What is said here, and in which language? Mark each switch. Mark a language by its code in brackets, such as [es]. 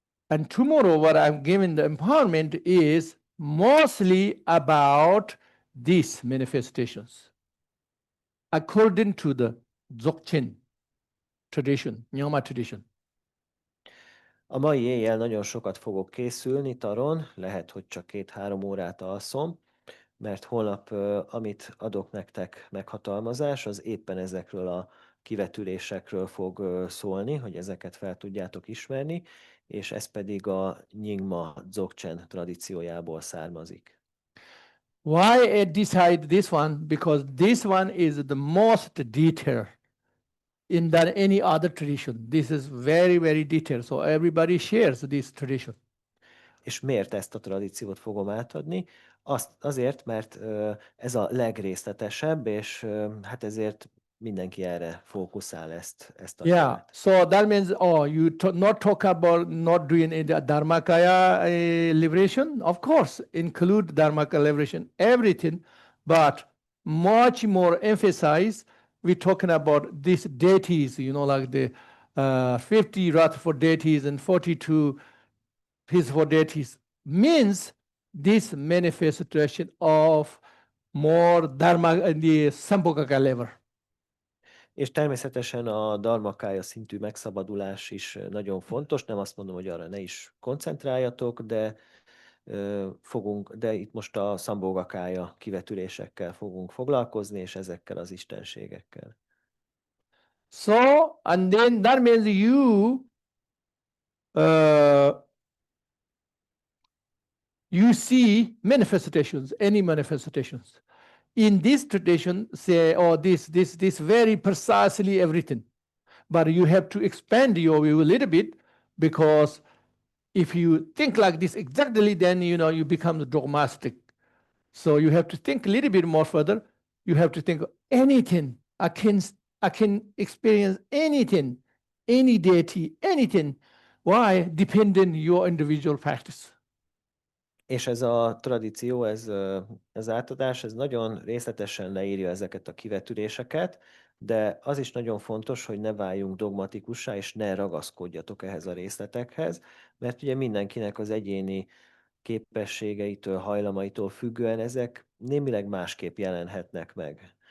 [en] And tomorrow what I'm giving the empowerment is mostly about these manifestations. According to the Dzogchen tradition, Nyama tradition. [hu] A mai éjjel nagyon sokat fogok készülni taron, lehet, hogy csak 2-3 órát alszom, mert holnap, amit adok nektek meghatalmazás, az éppen ezekről a kivetülésekről fog szólni, hogy ezeket fel tudjátok ismerni, és ez pedig a Nyingma Dzogchen tradíciójából származik. [en] Why I decide this one? Because this one is the most detailed in than any other tradition. This is very, very detailed. So everybody shares this tradition. [hu] És miért ezt a tradíciót fogom átadni? Azért, mert ez a legrészletesebb, és hát ezért mindenki erre fókuszál ezt a [en] Yeah, [hu] követ. [en] so that means, you not talk about not doing the Dharmakaya liberation. Of course, include Dharmakaya liberation, everything, but much more emphasize, we're talking about these deities, like the 50 Rutherford deities and 42 peaceful deities, means this manifestation of more Dharma in the Sambhogaka level. [hu] És természetesen a dharmakája szintű megszabadulás is nagyon fontos. Nem azt mondom, hogy arra ne is koncentráljatok, de itt most a szambhogakája kivetülésekkel fogunk foglalkozni, és ezekkel az istenségekkel. [en] So, and then that means you see manifestations, any manifestations. In this tradition, say, this very precisely everything. But you have to expand your view a little bit, because if you think like this exactly, then you become dogmatic. So you have to think a little bit more further. You have to think anything. I can experience anything, any deity, anything. Why? Depending your individual practice. [hu] És ez a tradíció, ez átadás, ez nagyon részletesen leírja ezeket a kivetüléseket, de az is nagyon fontos, hogy ne váljunk dogmatikussá, és ne ragaszkodjatok ehhez a részletekhez, mert ugye mindenkinek az egyéni képességeitől, hajlamaitól függően ezek némileg másképp jelenhetnek meg.